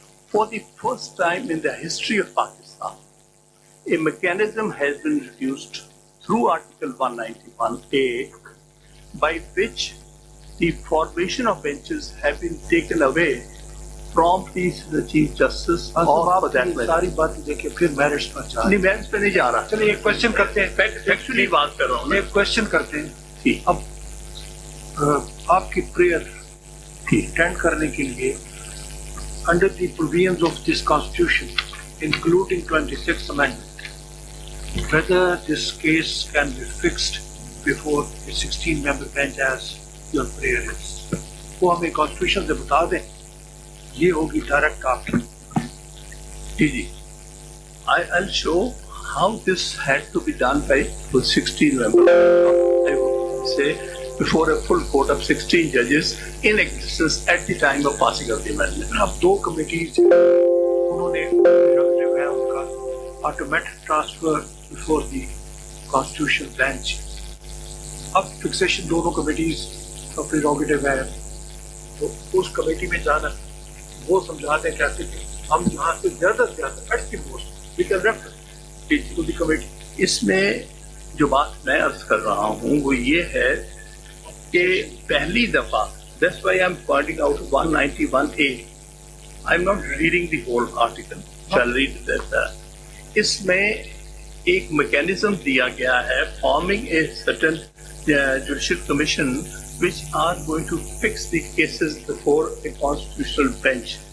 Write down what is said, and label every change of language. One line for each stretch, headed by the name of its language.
English: For the first time in the history of Pakistan, a mechanism has been introduced through Article 191A by which the formation of benches have been taken away from the Chief Justice or for that matter.
Urdu: ساری بات دیکھیں پھر merits پر جا نہیں merits پہ نہیں جا رہا. چلیے ایک کوشچن کرتے ہیں، ایکچولی بات کر رہا ہوں. ایک کوشچن کرتے ہیں. اب آپ کی پریئر اٹینڈ کرنے کے لیے
English: under the provisions of this constitution, including 26th Amendment, whether this case can be fixed before a 16-member bench as your prayer is.
Urdu: وہ ہمیں constitution سے بتا دیں، یہ ہوگی ڈائریکٹ آپ کی.
English: جی I'll show how this had to be done by 16 members. I would say before a full court of 16 judges in existence at the time of passing of the amendment.
Urdu: اب دو committees انہوں نے جو ہے ان کا automatic transfer before the constitution bench. اب fixation دونوں committees کا prerogative ہے، تو اس کمیٹی میں جانا وہ سمجھاتے ہیں کہتے کہ ہم یہاں سے زیادہ سے زیادہ
English: At the most we can refer to the committee.
Urdu: اس میں جو بات میں عرض کر رہا ہوں وہ یہ ہے کہ پہلی دفعہ
English: That's why I'm pointing out 191A. I'm not reading the whole article. Shall read that. اس میں
Urdu: ایک میکینزم دیا گیا ہے
English: forming a certain judicial commission which are going to fix the cases before a constitutional bench.